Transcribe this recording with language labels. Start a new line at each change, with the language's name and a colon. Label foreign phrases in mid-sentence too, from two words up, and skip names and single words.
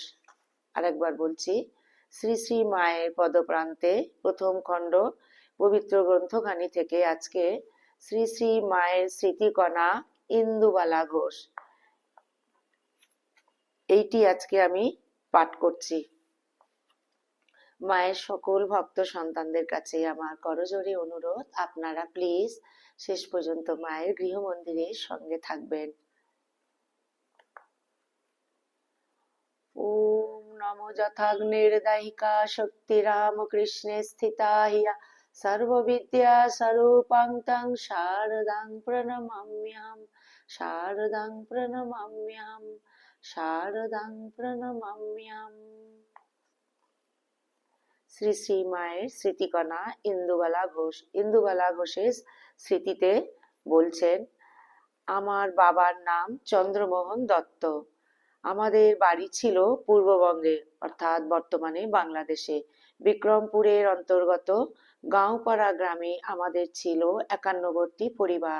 Bangla: আরেকবার বলছি, শ্রী শ্রী মায়ের পদপ্রান্তে প্রথম খণ্ড পবিত্র গ্রন্থখানি থেকে আজকে শ্রী শ্রী মায়ের স্মৃতিকণা ইন্দুবালা ঘোষ, এইটি আজকে আমি পাঠ করছি। মায়ের সকল ভক্ত সন্তানদের কাছে আমার করজোড়ে অনুরোধ, আপনারা প্লিজ শেষ পর্যন্ত মায়ের গৃহমন্দিরের সঙ্গে থাকবেন।
Sanskrit: ওম নমো যথাগ্নির্দায়িকা শক্তিরামকৃষ্ণে স্থিতা হিয়া সর্ববিদ্যা স্বরূপাং তং শারদাং প্রণমাম্যহম, শারদাং প্রণমাম্যহম, শারদাং প্রণমাম্যহম।
Bangla: শ্রী শ্রী মায়ের স্মৃতিকণা ইন্দুবালা ঘোষের স্মৃতিতে বলছেন, আমার বাবার নাম চন্দ্রমোহন দত্ত। আমাদের বাড়ি ছিল পূর্ববঙ্গে, অর্থাৎ বর্তমানে বাংলাদেশে, বিক্রমপুরের অন্তর্গত গাঁওপাড়া গ্রামে আমাদের ছিল 51টি পরিবার।